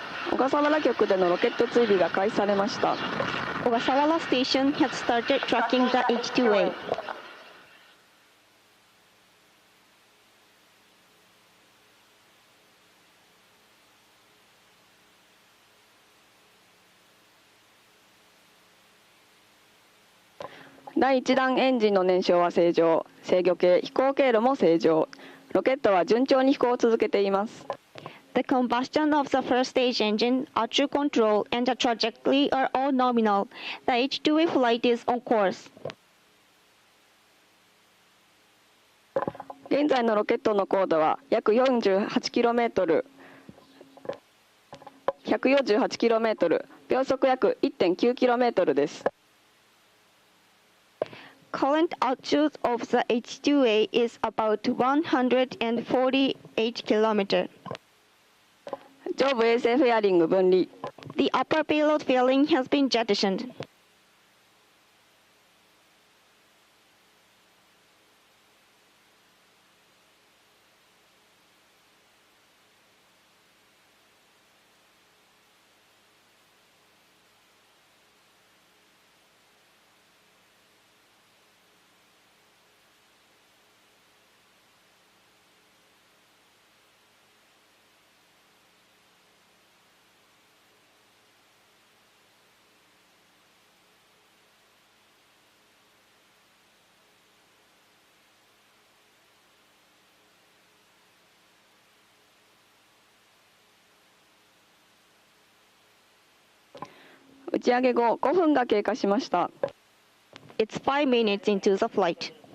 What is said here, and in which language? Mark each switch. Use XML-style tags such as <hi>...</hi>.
<ja>小笠原局でのロケット追尾が開始されました。</ja> <en>Ogasawara Station has started tracking the H2A.</en> <ja>第1段エンジンの燃焼は正常、制御系飛行経路も正常、ロケットは順調に飛行を続けています。</ja> <en>The combustion of the first stage engine, true control, and the trajectory are all nominal. The H2A flight is on course.</en> <ja>現在のロケットの高度は約 48km、148km、秒速約 1.9km です。</ja> <en>Current altitude of the H2A is about 148 km.</en> <ja>上部衛星フェアリング分離。</ja> <en>The upper payload fairing has been jettisoned.</en> <ja>打ち上げ後5分が経過しました。</ja> <en>It's 5 minutes into the flight.</en>